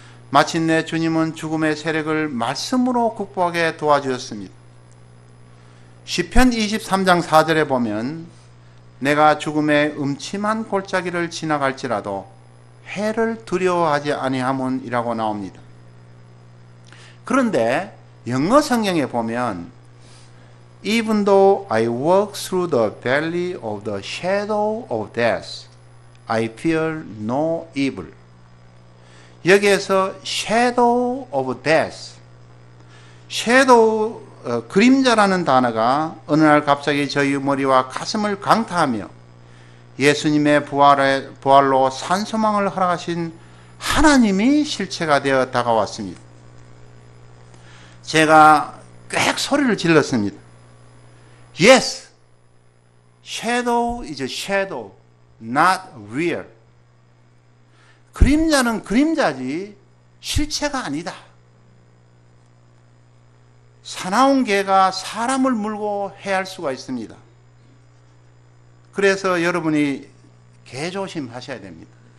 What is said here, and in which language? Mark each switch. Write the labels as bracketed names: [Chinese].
[Korean] 마침내 주님은 죽음의 세력을 말씀으로 극복하게 도와주셨습니다. 시편 23장 4절에 보면 내가 죽음의 음침한 골짜기를 지나갈지라도 해를 두려워하지 아니함은 이라고 나옵니다. 그런데 영어 성경에 보면 [English] Even though I walk through the valley of the shadow of death, I fear no evil. [Korean] 여기에서 [English] shadow of death, [Korean] shadow, 그림자라는 단어가 어느 날 갑자기 저희 머리와 가슴을 강타하며 예수님의 부활로 산소망을 허락하신 하나님이 실체가 되어 다가왔습니다. 제가 꽥 소리를 질렀습니다. [English] Yes, shadow is a shadow, not real. [Korean] 그림자는 그림자지 실체가 아니다. 사나운 개가 사람을 물고 해할 수가 있습니다. 그래서 여러분이 개 조심하셔야 됩니다.